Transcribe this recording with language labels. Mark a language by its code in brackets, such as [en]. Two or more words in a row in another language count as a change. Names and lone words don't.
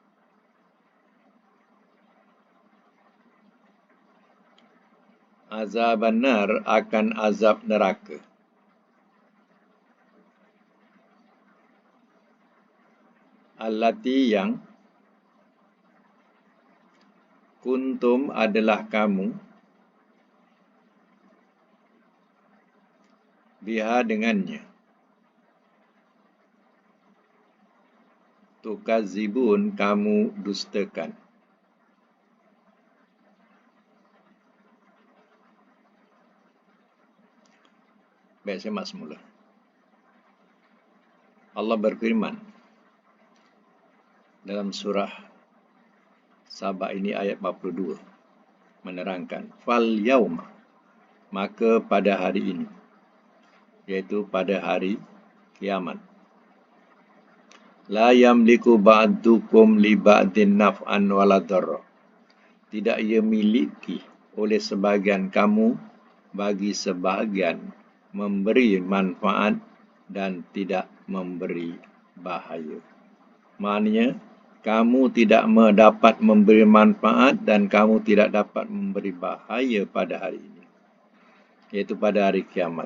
[ar] عذاب النار [ms] akan azab neraka, allati yang kuntum adalah kamu, biha dengannya, tukazibun kamu dustakan. Baik, saya mak semula. Allah berfirman dalam surah Sabah ini ayat 42 menerangkan [ar] فاليوم, [ms] maka pada hari ini, iaitu pada hari kiamat, [ar] لا يملك بعضكم لبعض نفعا ولا ضرا, [ms] tidak ia miliki oleh sebahagian kamu bagi sebahagian memberi manfaat dan tidak memberi bahaya. Maknanya, kamu tidak dapat memberi manfaat dan kamu tidak dapat memberi bahaya pada hari ini, iaitu pada hari kiamat.